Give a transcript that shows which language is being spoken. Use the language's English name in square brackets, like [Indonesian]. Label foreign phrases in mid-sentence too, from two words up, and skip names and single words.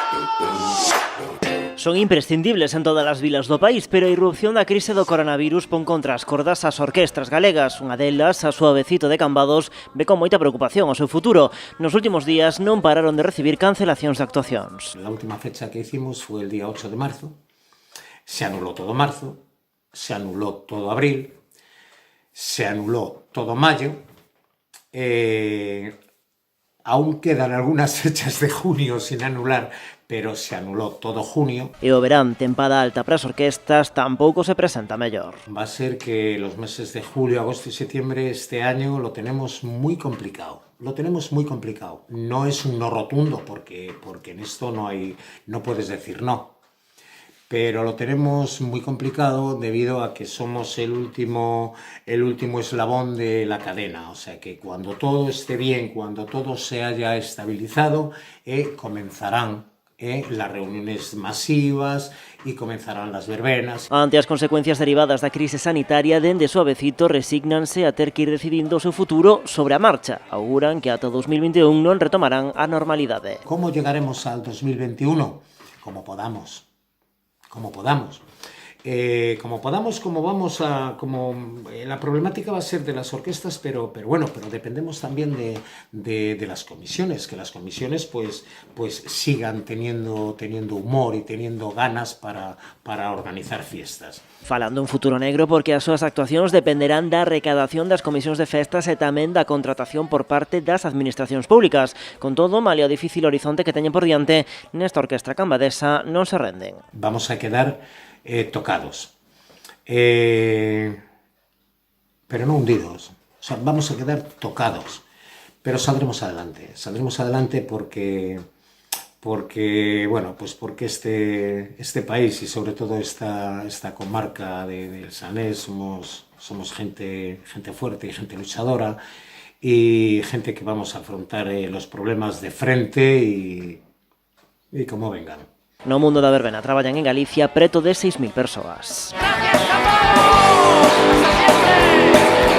[Galician] Son imprescindibles en todas as vilas do país, pero a irrupción da crise do coronavirus pon contra as cordas as orquestras galegas. Unha delas, a Suavecito de Cambados, ve con moita preocupación o seu futuro. Nos últimos días non pararon de recibir cancelacións de actuacións. [Spanish] La última fecha que hicimos fue el día 8 de marzo. Se anuló todo marzo, se anuló todo abril, se anuló todo mayo. Aún quedan algunas fechas de junio sin anular, pero se anuló todo junio. [Galician] E o verán, tempada alta para as orquestas, tampouco se presenta mellor. [Spanish] Va a ser que los meses de julio, agosto y septiembre este año lo tenemos muy complicado. Lo tenemos muy complicado. No es un no rotundo, porque en esto no puedes decir no. Pero lo tenemos muy complicado debido a que somos el último eslabón de la cadena. O sea que cuando todo esté bien, cuando todo se haya estabilizado, comenzarán las reuniones masivas e comenzarán las verbenas. [Galician] Ante as consecuencias derivadas da crise sanitaria, dende Suavecito resígnanse a ter que ir decidindo o seu futuro sobre a marcha. Auguran que ata 2021 non retomarán a normalidade. [Spanish] ¿Cómo llegaremos al 2021? Como podamos. La problemática va a ser de las orquestas, pero dependemos también de las comisiones, que las comisiones pues sigan teniendo humor y teniendo ganas para organizar fiestas. [Galician] Falando un futuro negro porque as súas actuacións dependerán da recadación das comisións de festas e tamén da contratación por parte das administracións públicas. Con todo, malia o difícil horizonte que teñen por diante, nesta orquestra cambadesa non se renden. [Spanish] Vamos a quedar tocados, pero no hundidos. O sea, vamos a quedar tocados, pero saldremos adelante porque este país y sobre todo esta comarca del Sanés somos gente fuerte y gente luchadora y gente que vamos a afrontar los problemas de frente y como vengan. [Galician] No mundo da verbena traballan en Galicia preto de 6.000 persoas. [Spanish] ¡Gracias, Cambados! ¡Hasta siempre!